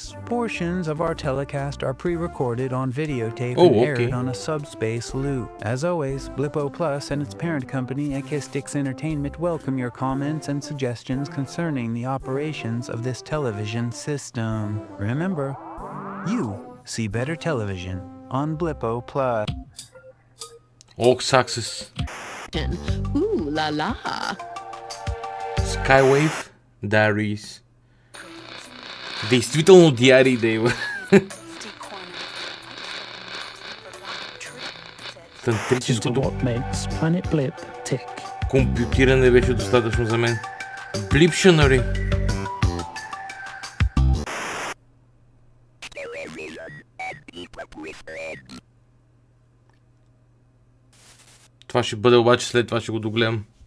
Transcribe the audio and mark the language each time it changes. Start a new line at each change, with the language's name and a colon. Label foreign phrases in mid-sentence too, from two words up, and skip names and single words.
English: Portions of our telecast are pre-recorded on videotape and aired on a subspace loop. As always, Blippo Plus and its parent company, Akistix Entertainment, welcome your comments and suggestions concerning the operations of this television system. Remember, you see better television on Blippo Plus. Aux Access. Ooh la la. Skywave Diaries.
Bulgarian: Действително диарии да има. Тантрическото компютиране беше достатъчно за мен.
English: Bliptionary.
Bulgarian: Това ще бъде обаче след това ще го догледам.